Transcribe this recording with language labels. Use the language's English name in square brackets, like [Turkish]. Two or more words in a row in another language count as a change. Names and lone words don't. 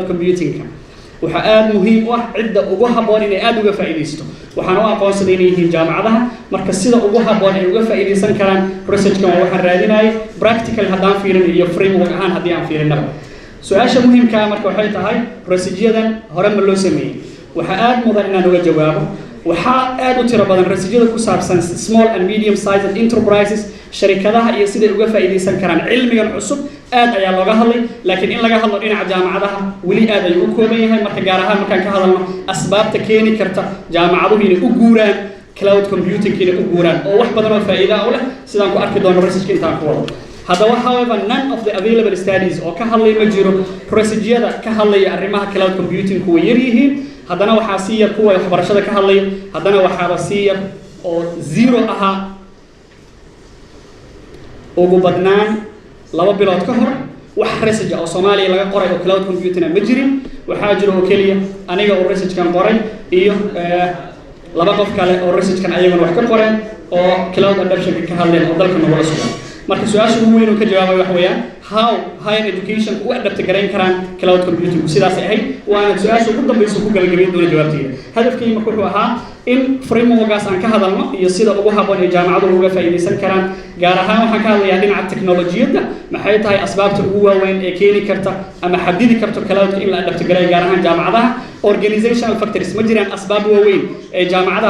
[Somali] computingka waxaa aad muhiim u ah cidda ugu habboon inay aad uga faa'iideysto waxaan u aqoonsaday inay yihiin jaamacadaha marka sida ugu habboon ay uga faa'iideysan karaan researchkan waa waxaan raadinayay practical haddaan fiirinayo iyo framework ahaan haddii aan fiirinaba su-aasha muhiimka marka waxay tahay rasajyadan hore ma loo sameeyey waxaa aad mudan inaan uga jawaabo waxaa aad u tiro badan rasajyada ku saabsan [English] small and medium sized enterprises [Somali] sharikadaha iyo siday uga faa'iideysan karaan cilmigan cusub aad ayaa looga hadlay laakiin in laga hadlo dhinaca jaamacadaha weli aad ayuu u kooban yahay marka gaar ahaan markaan ka hadalno asbaabta keeni karta jaamacaduhu inay u guuraan [English] cloud computing [Somali] inay u guuraan oo wax badan oo faa'iido u leh sidaan ku arki doono researchka intaan ku wado haddaba [English] however none of the available studies [Somali] oo ka hadlay ma jiro researchyada ka hadlaya arrimaha [English] cloud computing [Somali] kuwa yar yihiin haddana waxaa sii yar kuwa waxbarashada ka hadlaya haddana waxaaba sii yar oo zero ahaa ugu badnaan 2 bilood ka hor wax research oo Soomaaliya laga qoray oo [English] cloud computing [Somali] ma jirin waxaa jiro oo kaliya aniga oo researchkan qoray iyo 2 qof kale oo researchkan ayaguna wax ka qoreen oo [English] cloud adoption [Somali] ka hadleen oo dalka nagula sugan marka su-aasha ugu weyn oo ka jawaabay wax weeyaan [English] how higher education [Somali] u adapt gareyn karaan [English] cloud computing [Somali] sidaas ay ahayd waana su-aasha ugu dambaysa ku galgabeyn doona jawaabteeda hadafkayga marka wuxuu ahaa in frameworkaas aan ka hadalno iyo sida ugu habboon ee jaamacaduhu uga faa'iideysan karaan gaar ahaan waxaan ka hadlayaa dhinaca teknolojiyadda maxay tahay asbaabta ugu waaweyn ee keeni karta ama xadidi karto cloudka in la adapt gareeyo gaar ahaan jaamacadaha [English] organizational factors [Somali] ma jiraan asbaab waaweyn ee jaamacadaha